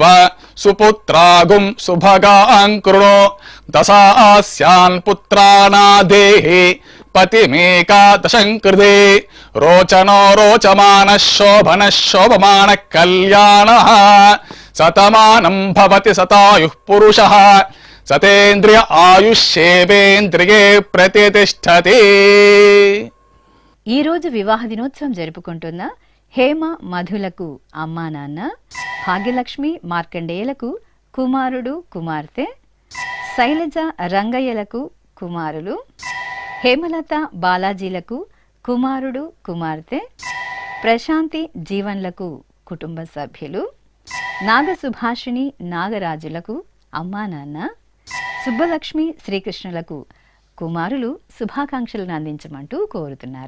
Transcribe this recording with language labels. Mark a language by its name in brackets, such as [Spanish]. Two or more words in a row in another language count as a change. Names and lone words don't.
[Sanskrit] सुपुत्रागुं सुभगां कृणो दशास्यान् पुत्रानादेहि पतिमेकादशं कृते रोचनो रोचमानः शोभनः शोभमानः कल्याणः शतमानं भवति शतायुः पुरुषः सतेन्द्रिय आयुष्येवेन्द्रिये प्रतिष्ठति. [Telugu] ఈ రోజు వివాహ దినోత్సవం జరుపుకుంటున్న హేమ మధులకు అమ్మా నాన్న, భాగ్యలక్ష్మి మార్కండేయులకు కుమారుడు కుమార్తె, శైలజ రంగయ్యలకు కుమారులు, హేమలత బాలాజీలకు కుమారుడు కుమార్తె, ప్రశాంతి జీవన్లకు కుటుంబ సభ్యులు, నాగ సుభాషిణి నాగరాజులకు అమ్మా నాన్న, సుబ్బలక్ష్మి శ్రీకృష్ణులకు కుమారులు శుభాకాంక్షలను అందించమంటూ కోరుతున్నారు.